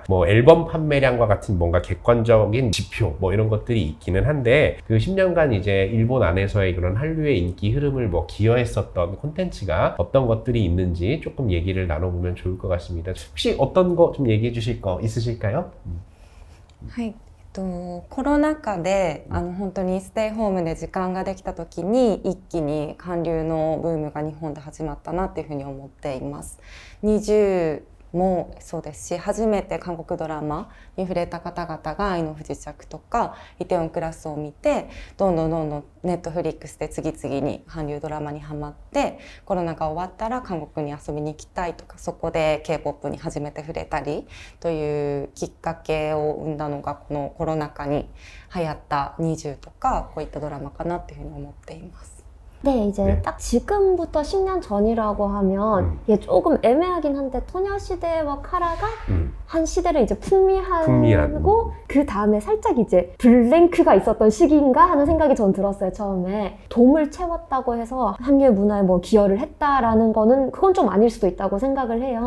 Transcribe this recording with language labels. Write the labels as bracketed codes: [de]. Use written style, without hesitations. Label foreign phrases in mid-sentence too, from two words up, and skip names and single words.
[ko] 뭐 앨범 판매량과 같은 뭔가 객관적인 지표 뭐 이런 것들이 있기는 한데, 그 10년간 이제 일본 안에서의 그런 한류의 인기 흐름을 뭐 기여했었던 콘텐츠가 어떤 것들이 있는지 조금 얘기를 나눠보면 좋을 것 같습니다. 혹시 어떤 거 좀 얘기해 주실 거 있으실까요? [ja] コロナ禍で本当にステイホームで時間ができた時に一気に韓流のブームが日本で始まったなっていうふうに思っています。20もそうですし、初めて韓国ドラマに触れた方々が愛の不時着とかイテウォンクラスを見て、どんどんネットフリックスで次々に韓流ドラマにハマって、コロナが終わったら韓国に遊びに行きたいとか、そこで K-POP に初めて触れたりというきっかけを生んだのがこのコロナ禍に流行った20とかこういったドラマかなっていうふうに思っています。 [ko] 네, 이제 딱 지금부터 10년 전이라고 하면 얘 조금 애매하긴 한데, 소녀시대와 카라가 한 시대를 이제 풍미하고 그 다음에 살짝 이제 블랭크가 있었던 시기인가 하는 생각이 전 들었어요. 처음에 돔을 채웠다고 해서 한류의 문화에 뭐 기여를 했다라는 거는 그건 좀 아닐 수도 있다고 생각을 해요.